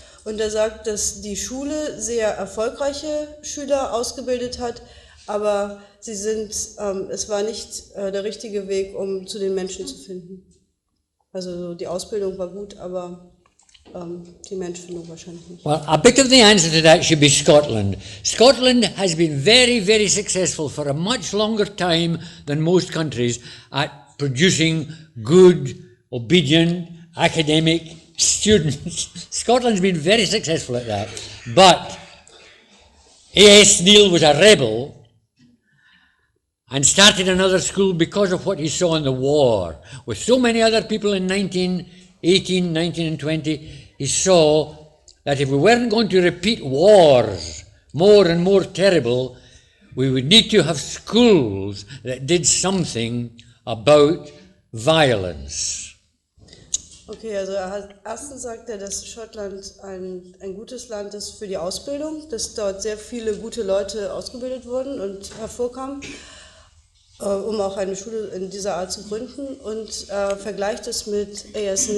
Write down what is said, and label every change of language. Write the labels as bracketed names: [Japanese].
[German] Und er sagt, dass die Schule sehr erfolgreiche Schüler ausgebildet hat, aber es war nicht der richtige Weg, um zu den Menschen zu finden. Also die Ausbildung war gut, aber die Menschenfindung wahrscheinlich nicht. [English] Well, a bit of the answer to that should be Scotland. Scotland has been very, very successful for a much longer time than most countries at producing good, obedient, academic students. Scotland's been very successful at that. But A.S. Neil was a rebel and started another school because of what he saw in the war. With so many other people in 1918, 19 and 20, he saw that if we weren't going to repeat wars more and more terrible, we would need to have schools that did something about violence. [German] Okay, also erstens sagt er, dass Schottland ein gutes Land ist für die Ausbildung, dass dort sehr viele gute Leute ausgebildet wurden und hervorkamen, um auch eine Schule in dieser Art zu gründen, und vergleicht es mit A.S.